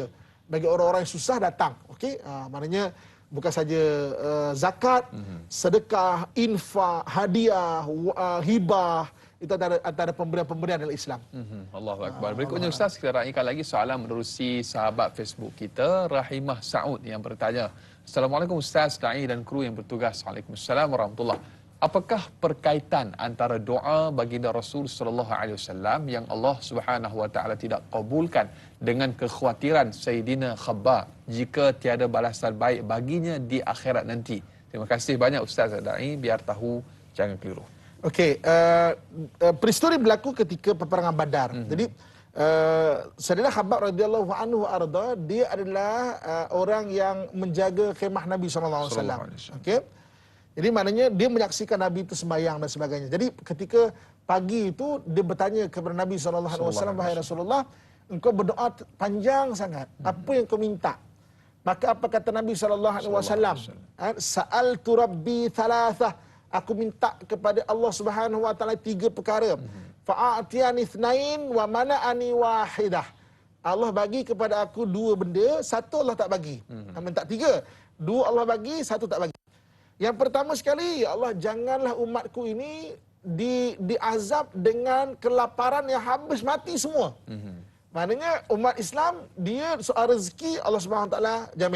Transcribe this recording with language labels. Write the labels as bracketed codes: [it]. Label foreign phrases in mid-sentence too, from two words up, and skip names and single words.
[ms] Bagi orang-orang yang susah datang. Okey, maknanya bukan saja zakat, sedekah, infak, hadiah, hibah, itu antara pemberian-pemberian dalam Islam. [ar] الله أكبر. [ms] Berikutnya Ustaz, kita raikan lagi soalan menerusi sahabat Facebook kita, Rahimah Saud yang bertanya, Assalamualaikum Ustaz, Da'i dan kru yang bertugas. [ar] وعليكم السلام ورحمة الله. [ms] Apakah perkaitan antara doa baginda Rasul [ar] صلى الله عليه وسلم [ms] yang Allah [ar] سبحانه وتعالى [ms] tidak kabulkan dengan kekhawatiran Sayyidina Khabbab jika tiada balasan baik baginya di akhirat nanti? Terima kasih banyak Ustaz Da'i, biar tahu jangan keliru. Okey, peristiwa berlaku ketika peperangan Badar. Jadi Sayyidina Khabbab [ar] رضي الله عنه [ms] arda, dia adalah orang yang menjaga khemah Nabi [ar] صلى الله عليه وسلم. [ms] Okey. Jadi maknanya dia menyaksikan Nabi itu sembahyang dan sebagainya. Jadi ketika pagi itu dia bertanya kepada Nabi SAW, wahai Rasulullah, engkau berdoa panjang sangat. Apa yang kau minta? Maka apa kata Nabi SAW? [ar] سألت ربي ثلاثة. [ms] Aku minta kepada Allah [ar] سبحانه وتعالى [ms] 3 perkara. [ar] فأعطاني اثنتين ومنعني واحدة. [ms] Allah bagi kepada aku 2 benda, 1 Allah tak bagi. Minta 3. 2 Allah bagi, 1 tak bagi. Yang pertama sekali, ya Allah, janganlah umatku ini diazab dengan kelaparan yang habis mati semua. Maknanya umat Islam, dia soal rezeki Allah [ar] سبحانه وتعالى [ms] jamin.